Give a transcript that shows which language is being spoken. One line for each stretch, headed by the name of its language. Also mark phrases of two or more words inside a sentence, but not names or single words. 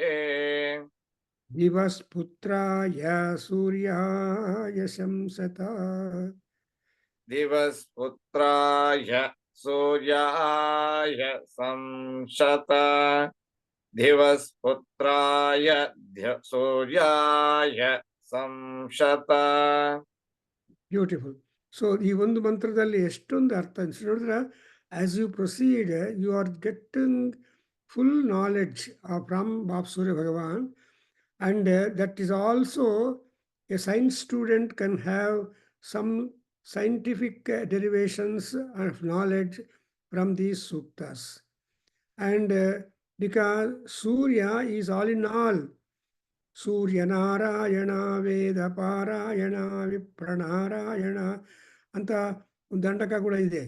Sanskrit: दिवस्पुत्राय सूर्याय शंसता. दिवस्पुत्राय सूर्याय संशत दिवस्पुत्राय सूर्याय ಸಂಶತ.
English: Beautiful. So
Kannada: ಈ ಒಂದು ಮಂತ್ರದಲ್ಲಿ ಎಷ್ಟೊಂದು ಅರ್ಥ ನೋಡಿದ್ರೆ
English: as you proceed you are getting full knowledge of ಸೂರ್ಯ ಭಗವಾನ್ and that is also a science student can have some scientific derivations of knowledge from these suktas. And because Surya is all in all.
Kannada: Surya Narayana Veda Parayana Vipranarayana ಅಂತ ಒಂದು ದಂಡಕ ಕೂಡ ಇದೆ.